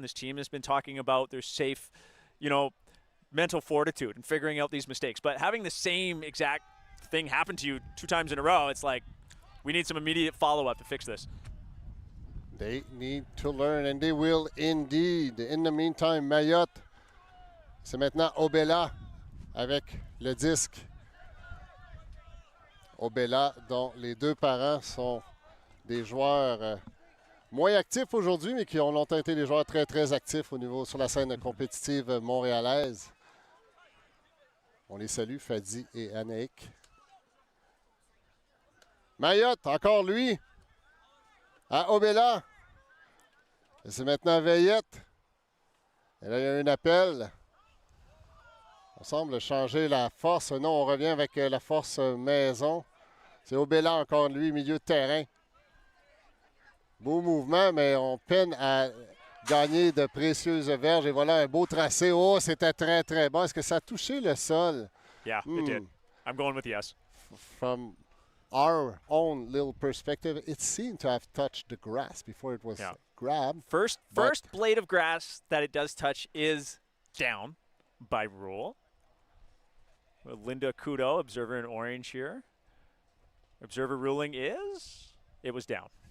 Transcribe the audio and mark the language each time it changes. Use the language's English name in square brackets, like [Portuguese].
[English] This team has been talking about their safe, mental fortitude and figuring out these mistakes. But having the same exact thing happen to you 2 times in a row, it's like we need some immediate follow-up to fix this. They need to learn, and they will indeed. In the meantime, [French] Mayotte, c'est maintenant Obela avec le disque. Obela, dont les 2 parents sont des joueurs moins actifs aujourd'hui, mais qui ont longtemps été des joueurs très, très actifs sur la scène compétitive montréalaise. On les salue, Fadi et Anaïk. Mayotte, encore lui, à Obela. Et c'est maintenant Veillette. Et là, il y a un appel. On semble changer la force. Non, on revient avec la force maison. C'est Obela, encore lui, milieu de terrain. Beau mouvement, mais on peine à gagner de précieuses verges. Et voilà un beau tracé. Oh, c'était très, très bon. Est-ce que ça a touché le sol? [English] Yeah, it did. I'm going with yes. From our own little perspective, it seemed to have touched the grass before it was grabbed. First blade of grass that it does touch is down by rule. Linda Kudo, observer in orange here. Observer ruling is it was down.